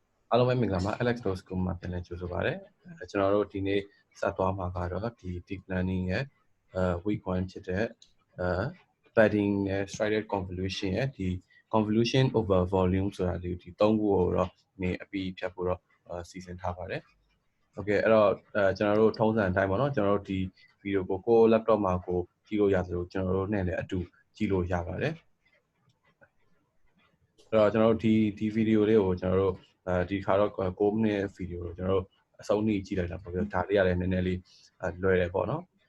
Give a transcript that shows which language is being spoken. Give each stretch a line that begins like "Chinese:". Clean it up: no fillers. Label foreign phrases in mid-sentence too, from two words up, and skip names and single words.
Burmese: အားလုံးပဲမင်္ဂလာပါ Alex Rose ကိုမှပြန်လည်ကြိုဆိုပါရစေကျွန်တော်တို့ဒီနေ့စသွားမှာကတော့ဒီ
English: deep learning
Burmese: ရဲ့week 1ဖြစ်တဲ့padding နဲ့
English: strided convolution
Burmese: ရဲ့ဒီ
English: convolution over volume
Burmese: ဆိုတာလေးဒီ၃ခုကိုတော့ဒီအပြီးဖြတ်ဖို့တော့စီစဉ်ထားပါတယ်။ Okay အဲ့တော့ကျွန်တော်တို့ထုံးစံအတိုင်းပေါ့နော်ကျွန်တော်တို့ဒီ video ကို laptop မှာကိုကြည့်လို့ရသလိုကျွန်တော်တို့နဲ့လည်းအတူကြည့်လို့ရပါတယ်။ အဲ့တော့ကျွန်တော်တို့ဒီ video လေးကိုကျွန်တော်တို့ဒီခါတော့6
English: minute video
Burmese: ကိုကျွန်တော်တို့အဆုံးထိကြည့်လိုက်တာပေါ့ဗျာဒါလေးရတယ်နည်းနည်းလေးလွယ်တယ်ပေါ့နော်